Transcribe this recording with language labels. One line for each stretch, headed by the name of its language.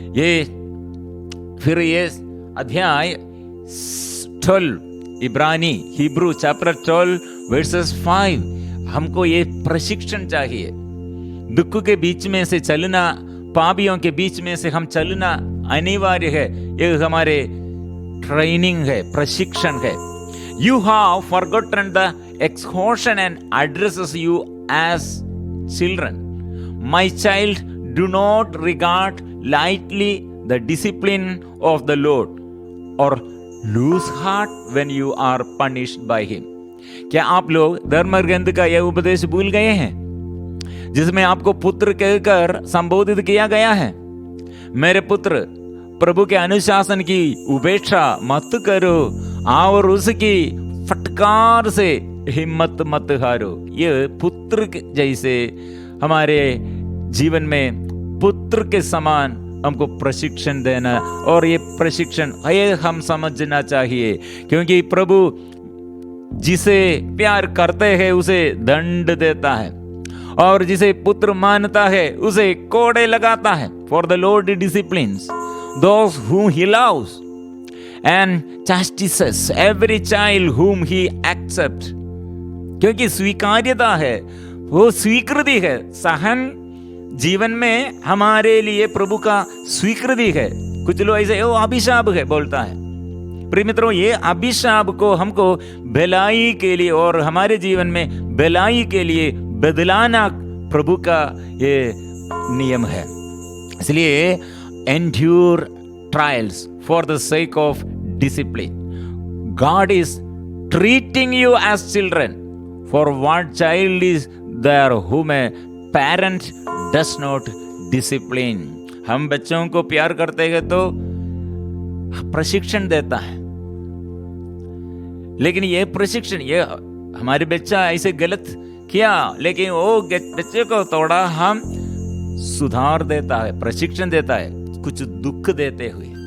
Hindi: ये फिर ये अध्याय 12 इब्रानी, हिब्रू चैप्टर 12 वर्सेस 5, हमको ये प्रशिक्षण चाहिए। दुख के बीच में से चलना, पापियों के बीच में से हम चलना अनिवार्य है। ये हमारे ट्रेनिंग है, प्रशिक्षण है।
English: You have forgotten the exhortation and addresses you as children. My child, do not regard lightly the discipline of the Lord or lose heart when you are punished by him.
Hindi: क्या आप लोग धर्म ग्रंथ का यह उपदेश भूल गए हैं, जिसमें आपको पुत्र कहकर संबोधित किया गया है? मेरे पुत्र, प्रभु के अनुशासन की उपेक्षा मत करो और उसकी फटकार से हिम्मत मत हारो। ये पुत्र जैसे हमारे जीवन में पुत्र के समान हमको प्रशिक्षण देना, और ये प्रशिक्षण ये हम समझना चाहिए, क्योंकि प्रभु जिसे प्यार करते हैं उसे दंड देता है और जिसे पुत्र मानता है उसे कोड़े लगाता है।
English: For the Lord disciplines those whom he loves and chastises every child whom he accepts.
Hindi: क्योंकि स्वीकार्यता है, वो स्वीकृति है। सहन जीवन में हमारे लिए प्रभु का स्वीकृति है। कुछ लोग ऐसे वो अभिशाप है बोलता है। प्रिय मित्रों, ये अभिशाप को हमको भलाई के लिए और हमारे जीवन में भलाई के लिए बदलाना प्रभु का ये नियम है। इसलिए
English: endure trials for the sake of discipline. God is treating you as children. For what child is there whom a parent does not discipline?
Hindi: हम बच्चों को प्यार करते हैं तो प्रशिक्षण देता है, लेकिन ये प्रशिक्षण, ये हमारे बच्चा ऐसे गलत किया लेकिन वो बच्चे को थोड़ा हम सुधार देता है, प्रशिक्षण देता है, कुछ दुख देते हुए।